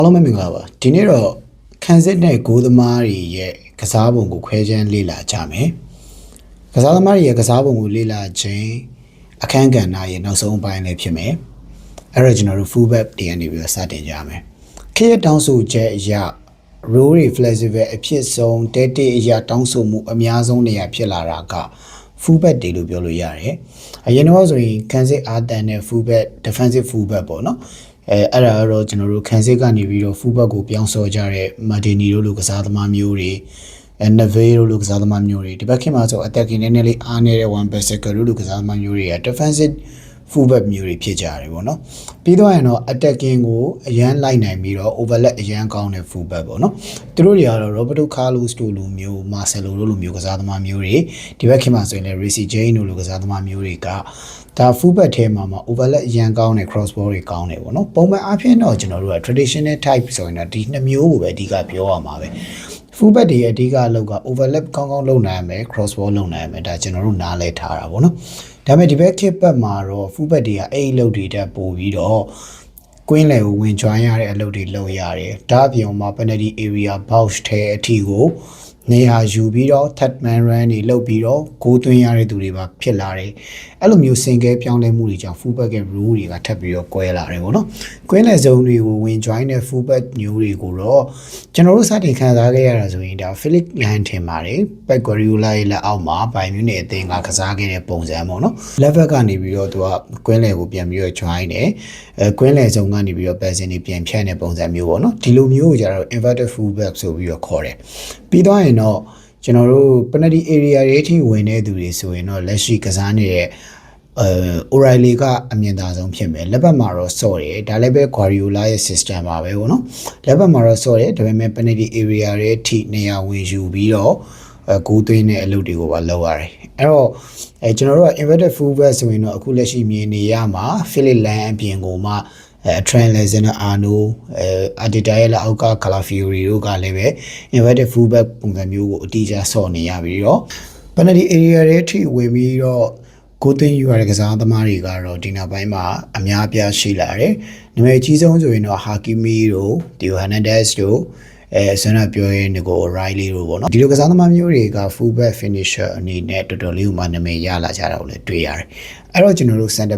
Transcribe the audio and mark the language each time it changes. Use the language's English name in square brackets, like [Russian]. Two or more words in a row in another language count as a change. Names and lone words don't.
[Burmese] အားလုံးပဲမင်္ဂလာပါဒီနေ့တော့ခံစစ်နဲ့ဂိုးသမားတွေရဲ့ကစားပုံကိုခွဲခြမ်းလေ့လာကြမယ်ကစားသမားတွေရဲ့ကစားပုံကိုလေ့လာခြင်းအခန်းကဏ္ဍရဲ့နောက်ဆုံးပိုင်းလေးဖြစ်မယ်အဲ့တော့ကျွန်တော်တို့ [English] full back [Burmese] တွေကနေပြီးတော့စတင်ကြမယ်ခေတ်တောင်းဆိုချက်အရ role တွေ flexible အဖြစ်ဆုံးတဲတေအရာတောင်းဆိုမှုအများဆုံးနေရာဖြစ်လာတာက [English] full back [Burmese] တွေလို့ပြောလို့ရတယ်အရင်တော့ဆိုရင်ခံစစ်အာတန်နဲ့ [English] full back defensive full back [Burmese] ပေါ့နော်အဲ့ဒါတော့ ကျွန်တော်တို့ခံစစ်ကနေပြီးတော့ [English] full back [Burmese] ကိုပြောင်းစောကြတဲ့ Martini တို့လိုကစားသမားမျိုးတွေNeve တို့လိုကစားသမားမျိုးတွေဒီဘက်ခင်မှာဆို attacking နည်းနည်းလေးအားနေတဲ့ one backer တို့လိုကစားသမားမျိုးတွေက [English] defensive full back [Burmese] မျိုးတွေဖြစ်ကြတယ်ပေါ့နော်ပြီးတော့ရင်တော့ attacking ကိုအရန်လိုက်နိုင်ပြီးတော့ overlap အရန်ကောင်းတဲ့ [English] full back [Burmese] ပေါ့နော်သူတို့တွေကတော့ Roberto Carlos တို့လိုမျိုး Marcelo တို့လိုမျိုးကစားသမား မျိုးတွေဒီဘက်ခင်မှာဆိုရင်လည်း Reece James တို့လိုကစားသမားမျိုးတွေကဒါ [English] full back [Burmese] ထဲမှာ overlap အရန်ကောင်းတဲ့ [English] cross ball [Burmese] တွေကောင်းတယ်ပေါ့နော်ပုံမှန်အားဖြင့်တော့ကျွန်တော်တို့က [English] traditional type [Burmese] ဆိုရင်တော့ဒီနှစ်မျိုးကိုပဲအဓိကပြောရမှာပဲ [English] full back [Burmese] တွေအဓိကအလုပ်က overlap ကောင်းကောင်းလုပ်နိုင်ရမယ် cross ball လုပ်နိုင်ရမယ်ဒါကျွန်တော်တို့နားလဲထားတာပေါ့နော်ဒါပေမဲ့ဒီဘက်ခေတ်ပတ်မှာတော့ [English] full back [Burmese] တွေကအဲ့အလုပ်တွေတက်ပို့ပြီးတော့ကွင်းလယ်ကိုဝင် join ရတဲ့အလုပ်တွေလုပ်ရတယ်ဒါအပြင်မှာ [English] penalty area box [Burmese] ထဲအထိကိုနေရာယူပြီးတော့ [English] third man run [Burmese] တွေလုပ်ပြီးတော့ဂိုးသွင်းရတဲ့သူတွေပါဖြစ်လာတယ်အဲ့လိုမျိုးစင်ကဲပြောင်းလဲမှုတွေကြောင့် [English] full back [Burmese] ရဲ့ rule တွေကထပ်ပြီးတော့ကွဲလာတယ်ပေါ့နော်ကွင်းလယ်ဇုံတွေကိုဝင် join တဲ့ [English] full back [Burmese] မျိုးတွေကိုတော့ကျွန်တော်တို့စတင်ခံစားခဲ့ရတာဆိုရင်ဒါ Philip Lahm ထင်ပါတယ် Pep Guardiola ရဲ့လက်အောက်မှာ Bayern Munich အသင်းကကစားခဲ့တဲ့ပုံစံပေါ့နော် level ကနေပြီးတော့သူကကွင်းလယ်ကိုပြန်ပြီးတော့ join တယ်ကွင်းလယ်ဇုံကနေပြီးတော့ passing တွေပြန်ဖြန့်တဲ့ပုံစံမျိုးပေါ့နော်ဒီလိုမျိုးကိုကျတော့ [English] inverted full back [Burmese] ဆိုပြီးတော့ခေါ်တယ်ပြီးတော့ရင်တော့ကျွန်တော်တို့ [English] penalty area [Burmese] တွေအထိဝင်တဲ့သူတွေဆိုရင်တော့လက်ရှိကစားနေတဲ့ O'Reilly ကအမြင်သာဆုံးဖြစ်မယ်လက်ဘက်မှာတော့စော့တယ်ဒါလည်းပဲ Guardiola ရဲ့ system ပါပဲပေါ့နော်လက်ဘက်မှာတော့စော့တယ်ဒါပေမဲ့ [English] penalty area [Burmese] တွေအထိနေရာဝင်ယူပြီးတော့ ဂိုးသွင်းတဲ့အလုပ်တွေကိုပါလုပ်ရတယ်အဲ့တော့ကျွန်တော်တို့က [English] inverted full back [Burmese] ဆိုရင်တော့အခုလက်ရှိမြင်နေရမှာ Philip Lahm အပြင်ကိုမှ Trent Alexander-Arnold Arteta ရဲ့လက်အောက်က Calafiori တို့ကလည်းပဲ [English] inverted full back [Burmese] ပုံစံမျိုးကိုအတိအကျဆော့နေရပြီးတော့ [English] penalty area [Burmese] တွေအထိဝင်ပြီးတော့ကိုသိန်းယူရတဲ့ကစားသမားတွေကတော့ဒီနောက်ပိုင်းမှာအများအပြားရှိလာတယ်။နာမည်အကြီးဆုံးဆိုရင်တော့ Hakimi တို့ Theo Hernandez တို့ဆန္ဒပြောရင်ဒီကို O'Reilly တို့ပေါ့နော်ဒီလိုကစားသမားမျိုးတွေက [English] full back finisher [Burmese] အနေနဲ့တော်တော်လေးကိုမှနာမည်ရလာကြတာကိုလည်းတွေ့ရတယ်။အဲ့တော့ကျွန်တော်တို့ center